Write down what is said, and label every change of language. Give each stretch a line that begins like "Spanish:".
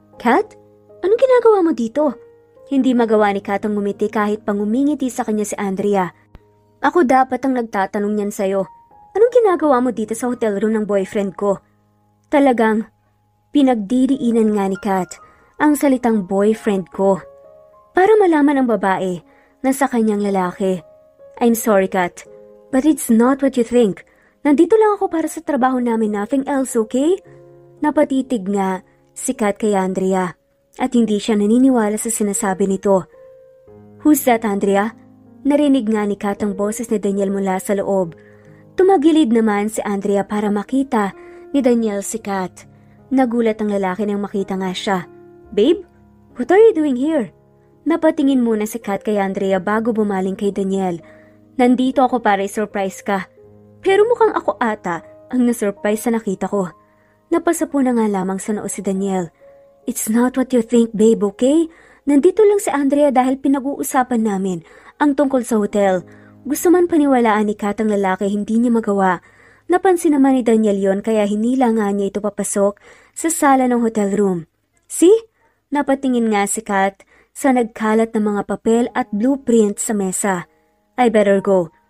Filipino: Kat, anong ginagawa mo dito? Hindi magawa ni Kat ang ngumiti kahit pang umingiti sa kanya si Andrea. Ako dapat ang nagtatanong niyan sa'yo. Anong ginagawa mo dito sa hotel room ng boyfriend ko? Talagang pinagdiriinan nga ni Kat ang salitang boyfriend ko para malaman ng babae na sa kanyang lalaki.
English: I'm sorry, Kat, but it's not what you think.
Filipino: Nandito lang ako para sa trabaho namin,
English: nothing else, okay?
Filipino: Napatitig nga si Kat kay Andrea at hindi siya naniniwala sa sinasabi nito.
English: Who's that, Andrea?
Filipino: Narinig nga ni Kat ang boses ni Daniel mula sa loob. Tumagilid naman si Andrea para makita ni Daniel si Kat. Nagulat ang lalaki nang makita nga siya.
English: Babe, what are you doing here?
Filipino: Napatingin muna si Kat kay Andrea bago bumaling kay Daniel. Nandito ako para i-surprise ka. Pero mukhang ako ata ang na-surprise sa nakita ko. Napasapo na nga lamang sa noo si Daniel.
English: It's not what you think, babe, okay?
Filipino: Nandito lang si Andrea dahil pinag-uusapan namin ang tungkol sa hotel. Gusto man paniwalaan ni Kat ang lalaki, hindi niya magawa. Napansin naman ni Daniel yon kaya hinila nga niya ito papasok sa sala ng hotel room. See? Napatingin nga si Kat sa nagkalat ng mga papel at blueprint sa mesa.
English: I better go.